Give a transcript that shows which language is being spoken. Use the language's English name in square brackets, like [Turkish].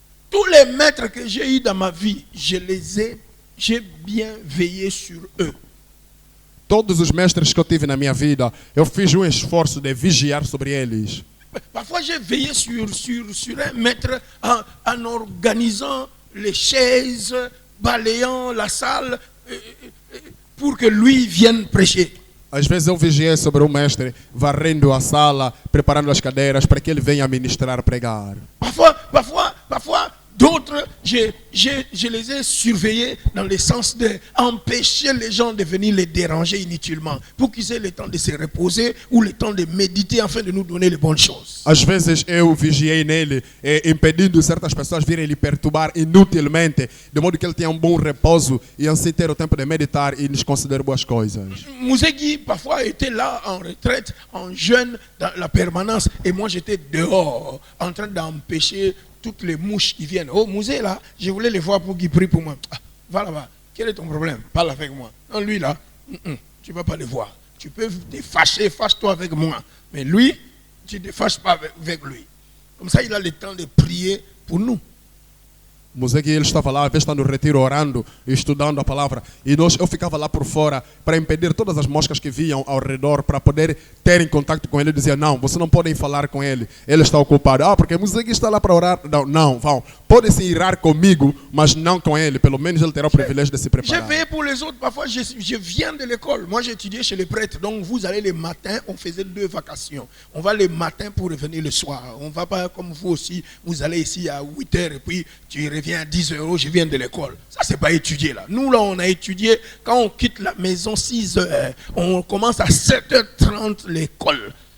[French] Tous les maîtres que j'ai eu dans ma vie, j'ai bien veillé sur eux. [Portuguese] Todos os mestres que eu tive na minha vida, eu fiz um esforço de vigiar sobre eles. [French] Parfois, j'ai veillé sur un maître en organisant les chaises, balayant la salle pour que lui vienne prêcher. [Portuguese] Às vezes eu vigiei sobre um mestre, varrendo a sala, preparando as cadeiras para que ele venha ministrar, pregar. [French] Parfois, d'autres, je les ai surveillés dans le sens d'empêcher les gens de venir les déranger inutilement, pour qu'ils aient le temps de se reposer ou le temps de méditer afin de nous donner les bonnes choses. [Portuguese] Às vezes eu vigiei nele, impedindo certas pessoas virem lhe perturbar inutilmente, de modo que ele tenha um bom repouso e assim ter o tempo de meditar e nos conceder boas coisas. [French] Mousegui parfois était là en retraite, en jeûne, dans la permanence, et moi j'étais dehors, en train d'empêcher toutes les mouches qui viennent. Oh, Mouzé là, je voulais les voir pour qu'ils prient pour moi. Ah, va là-bas. Quel est ton problème? Parle avec moi. Non, lui là, tu ne vas pas le voir. Tu peux te fâcher, fâche-toi avec moi. Mais lui, tu ne te fâches pas avec lui. Comme ça, il a le temps de prier pour nous. [Portuguese] Moisés, ele estava lá, às vezes está no retiro orando e estudando a palavra. E eu ficava lá por fora para impedir todas as moscas que vinham ao redor para poder ter em contato com ele. Eu dizia, não, vocês não podem falar com ele. Ele está ocupado. Ah, porque Moisés está lá para orar. Não, vão. Podem se irar comigo, mas não com ele. Pelo menos ele terá o privilégio de se preparar. [French] J'ai veillé pour les autres. Parfois, je viens de l'école. Moi, j'étudiais chez les prêtres. Donc, vous allez le matin. On faisait 2 vacations. On va le matin pour revenir le soir. On ne va pas comme vous aussi. Vous allez ici à 8 heures et puis tu reviens à 10 euros. Je viens de l'école. Ça, c'est pas étudier là. Nous, là, on a étudié. Quand on quitte la maison 6 heures, on commence à 7h30 l'école.